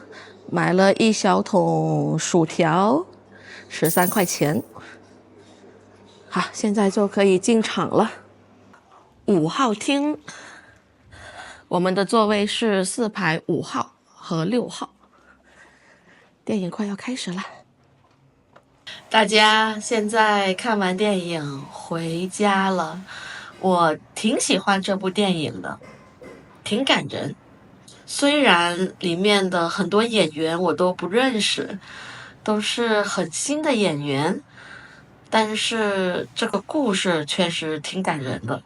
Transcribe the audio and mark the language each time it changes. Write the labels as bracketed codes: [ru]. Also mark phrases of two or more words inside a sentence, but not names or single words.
[zh] 買了1小桶薯條，13塊錢。好，現在就可以進場了。5號廳，我們的座位是4排5號和6號。電影快要開始了。大家現在看完電影回家了，我挺喜歡這部電影的，挺感人。雖然裡面的很多演員我都不認識，都是很新的演員，但是這個故事確實挺感人的。